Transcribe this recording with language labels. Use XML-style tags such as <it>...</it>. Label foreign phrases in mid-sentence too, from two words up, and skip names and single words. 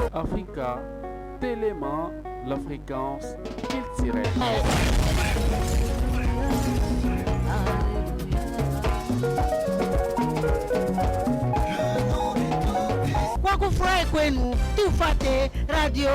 <fr>Africa, tellement la fréquence culturelle.</fr> <sw>Kwa kufurahi kwenu, tufate Radio</sw>